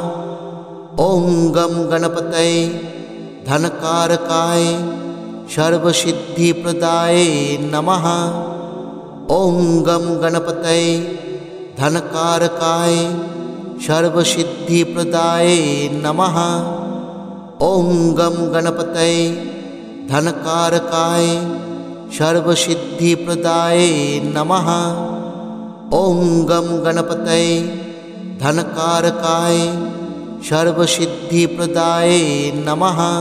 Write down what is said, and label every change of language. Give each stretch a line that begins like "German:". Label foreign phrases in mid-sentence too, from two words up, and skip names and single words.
Sanskrit: ওং গম গণপতয়ে ধনকারকায় সর্বসিদ্ধিপ্রদায়ে নমঃ। ওং গম গণপতয়ে ধনকারকায় সর্বসিদ্ধিপ্রদায়ে নমঃ। ॐ गं गणपतये धनकारकाय सर्वसिद्धिप्रदाय नमः। ॐ गं गणपतये धनकारकाय सर्वसिद्धिप्रदाय नमः।